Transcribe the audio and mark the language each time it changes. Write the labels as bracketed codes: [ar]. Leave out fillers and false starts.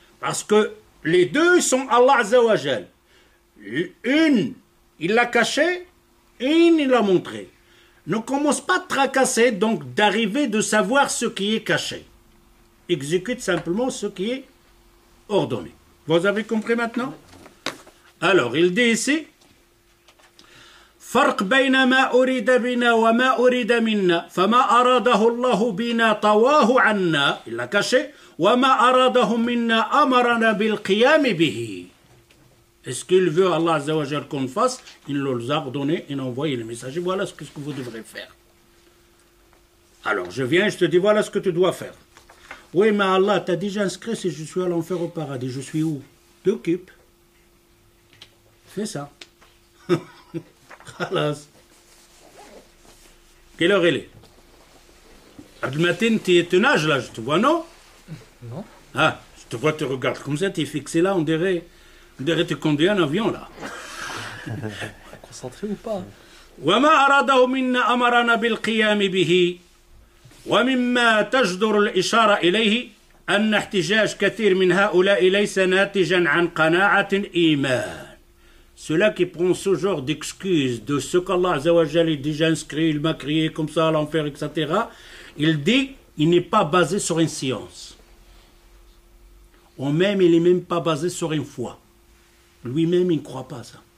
[fr] Parce que les deux sont Allah Azza wa Jal. Une, il l'a caché, une, il l'a montré. Ne commence pas à tracasser, donc d'arriver de savoir ce qui est caché. Exécute simplement ce qui est ordonné. Vous avez compris maintenant? Alors, il dit ici, [ar] فرق بين ما أريد بنا وما أريد منا فما أراده الله بنا طواه عنا [fr] il l'a caché [ar] وما أراده منا أمرنا بالقيام به. [fr] Est-ce qu'il veut Allah Azza wa Jal qu'on fasse? Il nous a ordonné et nous a envoyé le message. Voilà ce que vous devrez faire. Alors je viens et je te dis voilà ce que tu dois faire. Oui mais Allah t'a déjà inscrit si je suis à l'enfer au paradis. Je suis où? T'occupe. Fais ça. Khalas. Quelle heure il est? Abdelmatin, tu nages là, je te vois, non? Non. Ah, je te vois, tu regardes comme ça, tu es fixé là, on dirait tu conduis un avion là. Concentré ou pas? [ar] وما أراده منا أمرنا بالقيام به ومما تجدر الإشارة إليه أن احتجاج كثير من هؤلاء ليس ناتجا عن قناعة إيمان. [fr] Ceux-là qui prend ce genre d'excuses de ce qu'Allah Azza wa Jal est déjà inscrit, il m'a crié comme ça à l'enfer, etc. Il dit, il n'est pas basé sur une science. Ou même, il n'est même pas basé sur une foi. Lui-même, il ne croit pas à ça.